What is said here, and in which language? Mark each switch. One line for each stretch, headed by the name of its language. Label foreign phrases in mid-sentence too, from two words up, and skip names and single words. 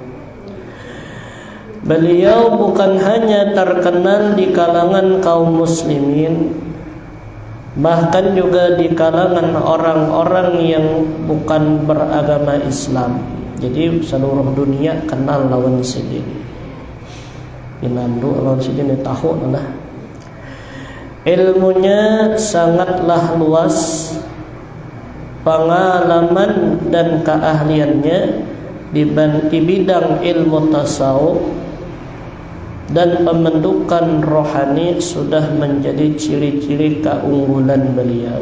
Indonesian: Beliau bukan hanya terkenal di kalangan kaum muslimin, bahkan juga di kalangan orang-orang yang bukan beragama Islam.
Banjar: Jadi seluruh dunia kenal lawan sidin. Pinandu lawan sidin tahu lah.
Indonesian: Ilmunya sangatlah luas, pengalaman dan keahliannya di bidang ilmu tasawuf dan pembentukan rohani sudah menjadi ciri-ciri keunggulan beliau.